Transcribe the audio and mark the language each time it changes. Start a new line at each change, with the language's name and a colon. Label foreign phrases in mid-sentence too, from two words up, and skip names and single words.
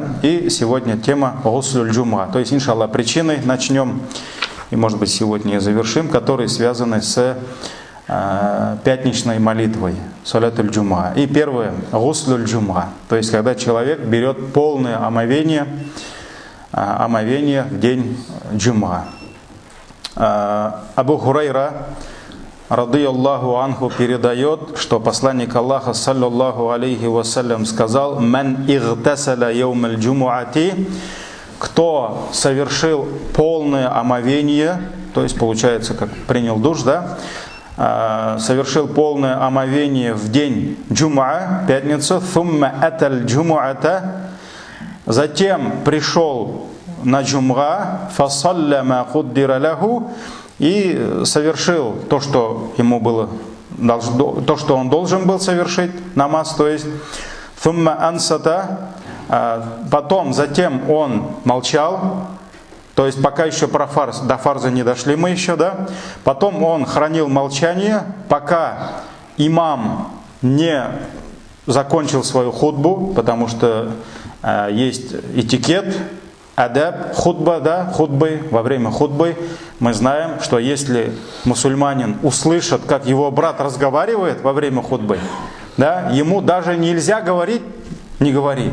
Russian: И сегодня тема
Arabic: غسل الجمعة.
Russian: То есть, иншаллах, причины начнем, и, может быть, сегодня и завершим, которые связаны с пятничной молитвой,
Arabic: صلاة الجمعة.
Russian: И первое,
Arabic: غسل الجمعة.
Russian: То есть, когда человек берет полное омовение в день джум'a. Абу Хурайра,
Arabic: رضي الله عنه,
Russian: передает, что посланник Аллаха,
Arabic: صلى الله عليه وسلم,
Russian: сказал:
Arabic: «من اغتسل يوم الجمعة»,
Russian: кто совершил полное омовение, то есть получается, как принял душ, да, совершил полное омовение в день джум'a, пятницу,
Arabic: «ثم أتى الجمعة»,
Russian: затем пришел на джум'a,
Arabic: فصلى ما قدر له,
Russian: и совершил то, что ему было, то, что он должен был совершить, намаз, то есть
Arabic: ثم أنصت,
Russian: затем он молчал, то есть пока еще до фарза не дошли мы еще, да, потом он хранил молчание, пока имам не закончил свою хутбу, потому что есть этикет, адаб, хутба, да, хутбы, во время хутбы мы знаем, что если мусульманин услышит, как его брат разговаривает во время хутбы, да, ему даже нельзя говорить, не говори.